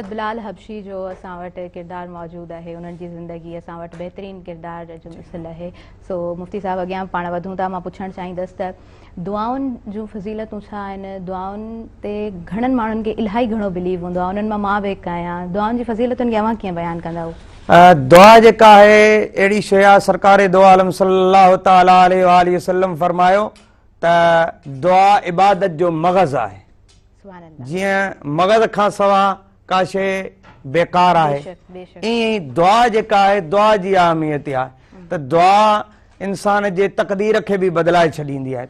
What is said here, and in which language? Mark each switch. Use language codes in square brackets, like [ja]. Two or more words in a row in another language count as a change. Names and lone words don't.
[sd] हज़रत बिलाल हबशी जो असां वटि किरदारु मौजूदु आहे, उन्हनि जी ज़िंदगी असां वटि बहितरीनु किरदारु जो मिसल आहे। सो मुफ्ती साहब अॻियां पाण वधूं था। मां पुछणु चाहींदसि त दुआउनि जूं फज़ीलतूं छा आहिनि? दुआउनि ते घणनि माण्हुनि खे इलाही घणो बिलीव हूंदो आहे, उन्हनि मां बि हिकु आहियां। दुआउनि जी फज़ीलतुनि खे अव्हां कीअं बयानु कंदा? दुआ जेका आहे अहिड़ी शइ आहे, सरकार दो आलम [ar] صلى الله تعالى عليه وسلم [sd] फरमायो त दुआ इबादत जो मग़ज़ आहे। जीअं मग़ज़ खां सवा का शइ बेकार आहे। बेशक, बेशक। ईअं दुआ जेका आहे दुआ जी अहमियत आहे त दुआ इंसान जे तक़दीर खे बि बदिलाए छॾींदी आहे।